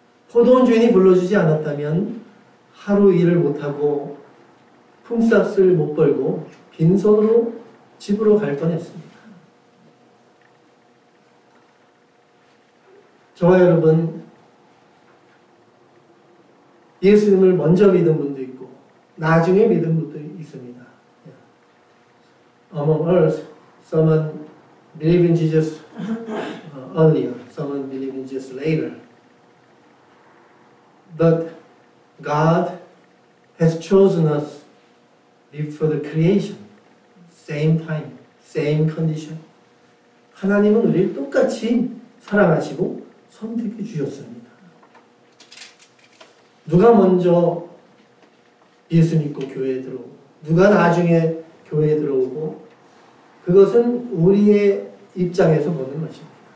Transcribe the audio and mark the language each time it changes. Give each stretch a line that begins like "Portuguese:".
Korean: 포도원 주인이 불러주지 않았다면 하루 일을 못하고 품삯을 못 벌고 빈손으로 집으로 갈 뻔했습니다. 저와 여러분 예수님을 먼저 믿은 분도 있고 나중에 믿은 분도 있습니다.
English: Among us, someone believed in Jesus earlier, someone believed in Jesus later. But God has chosen us before the creation, same time, same condition.
Korean: 하나님은 우리를 똑같이 사랑하시고 선택해 주셨습니다. 누가 먼저 예수 믿고 교회에 들어오고 누가 나중에 교회에 들어오고 그것은 우리의 입장에서 보는 것입니다.